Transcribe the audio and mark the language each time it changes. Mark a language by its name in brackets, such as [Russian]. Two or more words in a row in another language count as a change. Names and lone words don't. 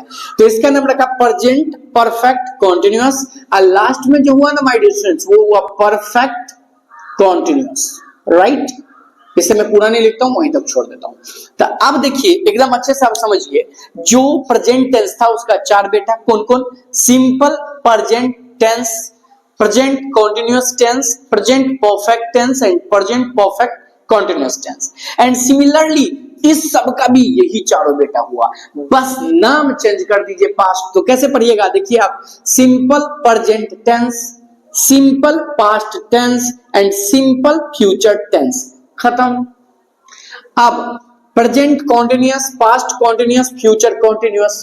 [Hindi] तो इसका नाम रखा [English] present perfect continuous, [Hindi] और लास्ट में जो हुआ ना [English] my dear students [Hindi] वो हुआ [English] perfect continuous. [Hindi] राइट? इसे मैं पूरा नहीं लिखता हूं, वहीं तक छोड़ देता हूं। तो अब देखिए एकदम अच्छे से आप समझिए, जो [English] present tense [Hindi] था उसका 4 बेटा। कौन कौन? [English] simple present tense, present continuous tense, present perfect tense and present perfect continuous tense। and similarly [Hindi] इस सब का भी यही चारों बेटा हुआ, बस नाम चेंज कर दीजिए पास्ट। तो कैसे पढ़िएगा? देखिए आप, [English] simple present tense, simple past tense and simple future tense. [Hindi] खत्म। अब [English] present continuous, past continuous, future continuous.